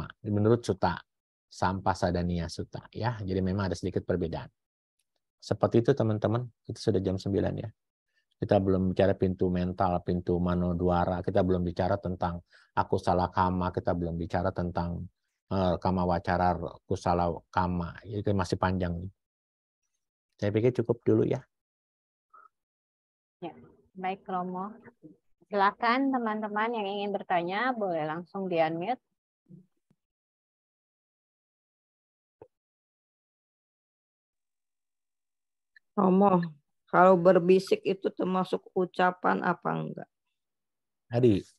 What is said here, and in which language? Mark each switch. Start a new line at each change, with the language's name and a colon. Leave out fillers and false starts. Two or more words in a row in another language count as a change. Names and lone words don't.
Indonesian: Menurut Sutta Sampasadaniya Sutta ya. Jadi memang ada sedikit perbedaan. Seperti itu teman-teman. Itu sudah jam 9 ya. Kita belum bicara pintu mental, pintu manodwara, kita belum bicara tentang
Pali: akusala kama,
Indonesian: kita belum bicara tentang
Pali: kama wacara kusala kama.
Indonesian: Itu masih panjang. Saya pikir cukup dulu ya. Ya, baik Romo. Silakan teman-teman yang ingin bertanya boleh langsung di-unmute. Romo, kalau berbisik itu termasuk ucapan apa enggak?